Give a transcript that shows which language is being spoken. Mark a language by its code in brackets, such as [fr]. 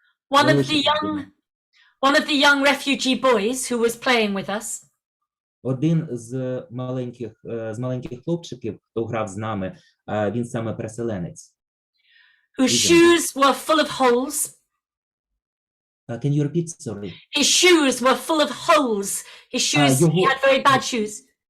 [en] One of the young refugee boys who was playing with us [uk] Один з маленьких хлопчиків, хто грав з нами, він саме переселенець. [en] whose shoes were full of holes. Can you repeat, sorry? His shoes were full of holes. His shoes, he had very bad shoes.